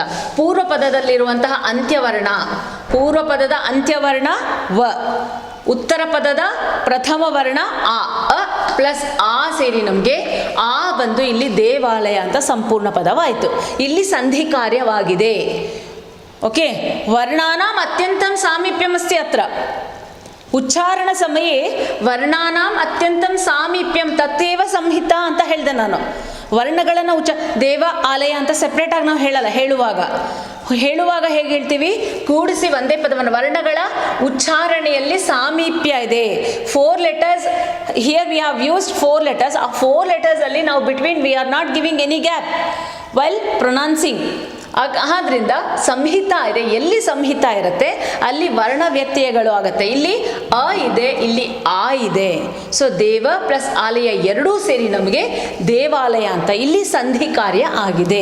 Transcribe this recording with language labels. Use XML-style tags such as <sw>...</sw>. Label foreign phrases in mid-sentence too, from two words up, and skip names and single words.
<kn>ಪೂರ್ವ ಪದದಲ್ಲಿರುವಂತಹ ಅಂತ್ಯವರ್ಣ, ಪೂರ್ವ ಪದದ ಅಂತ್ಯವರ್ಣ ವ, ಉತ್ತರ ಪದದ ಪ್ರಥಮ ವರ್ಣ ಆ. ಅ ಪ್ಲಸ್ ಆ ಸೇರಿ ನಮಗೆ ಆ ಬಂದು ಇಲ್ಲಿ ದೇವಾಲಯ ಅಂತ ಸಂಪೂರ್ಣ ಪದವಾಯಿತು. ಇಲ್ಲಿ ಸಂಧಿ ಕಾರ್ಯವಾಗಿದೆ. ಓಕೆ,</kn> <sa>ವರ್ಣಾನಾಂ ಅತ್ಯಂತಂ ಸಾಮೀಪ್ಯಮಸ್ತಿ ಅತ್ರ. ಉಚ್ಚಾರಣ ಸಮಯೇ ವರ್ಣಾನಾಂ ಅತ್ಯಂತಂ ಸಾಮೀಪ್ಯಂ ತತ್ತೇವ ಸಂಹಿತಾ</sa> <kn>ಅಂತ ಹೇಳಿದೆ ನಾನು. ವರ್ಣಗಳನ್ನು ದೇವ ಆಲಯ ಅಂತ ಸೆಪ್ರೇಟಾಗಿ ನಾವು ಹೇಳಲ್ಲ. ಹೇಳುವಾಗ ಹೇಗೆ ಹೇಳ್ತೀವಿ, ಕೂಡಿಸಿ ಒಂದೇ ಪದವನ್ನು. ವರ್ಣಗಳ ಉಚ್ಚಾರಣೆಯಲ್ಲಿ ಸಾಮೀಪ್ಯ ಇದೆ.</kn> <en>4 letters, here we have used 4 letters.</en> <kn>ಆ 4 letters ಅಲ್ಲಿ ನಾವು</kn> <en>between we are not giving any gap while pronouncing.</en> <kn>ಆದ್ರಿಂದ ಸಂಹಿತಾ ಇದೆ. ಎಲ್ಲಿ ಸಂಹಿತಾ ಇರುತ್ತೆ ಅಲ್ಲಿ ವರ್ಣ ವ್ಯತ್ಯಯಗಳು ಆಗುತ್ತೆ. ಇಲ್ಲಿ ಅ ಇದೆ, ಇಲ್ಲಿ ಆ ಇದೆ. ಸೊ ದೇವ ಪ್ಲಸ್ ಆಲಯ ಎರಡೂ ಸೇರಿ ನಮಗೆ ದೇವಾಲಯ ಅಂತ ಇಲ್ಲಿ ಸಂಧಿ ಕಾರ್ಯ ಆಗಿದೆ.</kn>